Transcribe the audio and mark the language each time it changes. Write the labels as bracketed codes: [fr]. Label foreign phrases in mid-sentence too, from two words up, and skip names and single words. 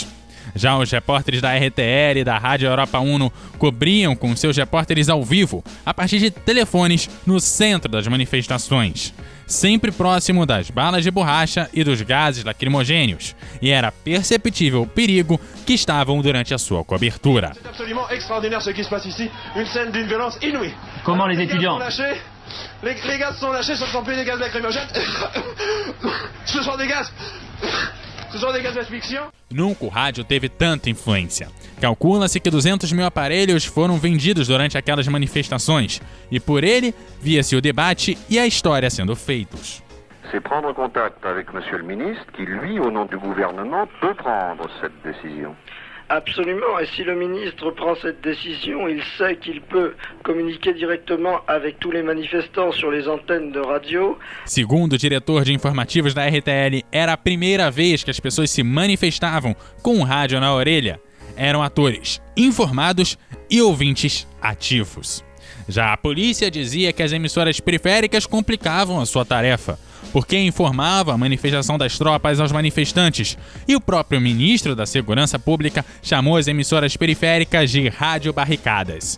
[pt] Já os repórteres da RTL e da Rádio Europa Uno cobriam com seus repórteres ao vivo, a partir de telefones, no centro das manifestações, sempre próximo das balas de borracha e dos gases lacrimogêneos, e era perceptível o perigo que estavam durante a sua cobertura. [fr] C'est absolument extraordinaire ce qui se passe ici, une scène d'une violence inouïe. Comment les étudiants? Les gaz sont lâchés, sont employés des gaz lacrymogènes. Ce sont des gaz d'asfixia. [pt] Nunca o rádio teve tanta influência. Calcula-se que 200 mil aparelhos foram vendidos durante aquelas manifestações, e por ele via-se o debate e a história sendo feitos. [fr] C'est prendre contact avec Monsieur le Ministre, qui lui, au nom du gouvernement, peut prendre cette décision. Absolument, et si le ministre prend cette décision, il sait qu'il peut communiquer directement avec tous les manifestants sur les antennes de radio. [pt] Segundo o diretor de informativos da RTL, era a primeira vez que as pessoas se manifestavam com o rádio na orelha. Eram atores informados e ouvintes ativos. Já a polícia dizia que as emissoras periféricas complicavam a sua tarefa, porque informava a manifestação das tropas aos manifestantes, e o próprio ministro da Segurança Pública chamou as emissoras periféricas de rádio barricadas.